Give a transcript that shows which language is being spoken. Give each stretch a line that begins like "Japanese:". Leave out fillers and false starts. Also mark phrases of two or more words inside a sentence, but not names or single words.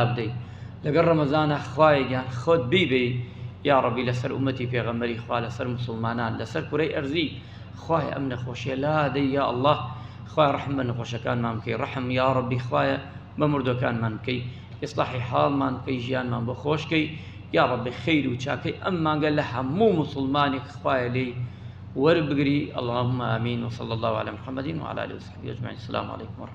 Central Kurdish: بدەی لەگەڵ ڕەمەزانە خوایە گیان خۆت بیبێ
Arabic: یا ڕەبی
Central Kurdish: لەسەر ئومەتی پێغەمبەری خوا لەسەر مسلمانان لەسەر کوڕەی ئەرزی خوایە ئەم نەخۆشیە لا دەی
Arabic: یا ئەڵڵاه
Central Kurdish: خوای ڕەحم بە نەخۆشەکانمان بکەی ڕەحم
Arabic: یا ڕەبی
Central Kurdish: خوایە بە مردوەکانمان بکەی ئیسلاحی حاڵمان بکەی ژیانمان بۆ خۆشکەی
Arabic: یا ڕەبی
Central Kurdish: خەیر و چاکەی ئەم مانگە لە هەموو مسلمانێک خوایە لێی وەربگری
Arabic: اللهم آمين وصلى الله على محمد وعلى آله وصحبه أجمعين السلام عليكم ورحمة الله